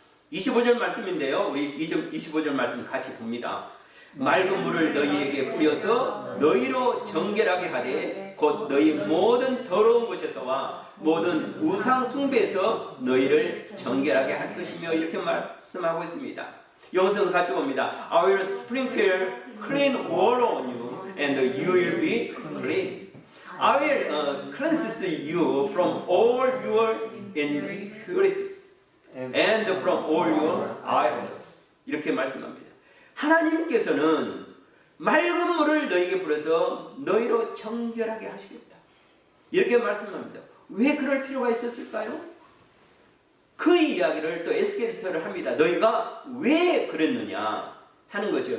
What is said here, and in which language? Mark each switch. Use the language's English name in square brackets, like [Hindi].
[Korean] 25절 말씀인데요, 우리 25절 말씀 같이 봅니다. 맑은 물을 너희에게 뿌려서 너희로 정결하게 하되 곧 너희 모든 더러운 곳에서와 모든 우상 숭배에서 너희를 정결하게 할 것이며 이렇게 말씀하고 있습니다. 여기서 같이 봅니다. [English] I will sprinkle clean water on you and you will be clean. I will cleanse you from all your impurities and from all your idols. [Korean] 이렇게 말씀합니다. 하나님께서는 맑은 물을 너희에게 불어서 너희로 정결하게 하시겠다. 이렇게 말씀합니다. 왜 그럴 필요가 있었을까요? 그 이야기를 또 에스겔서를 합니다. 너희가 왜 그랬느냐 하는 거죠.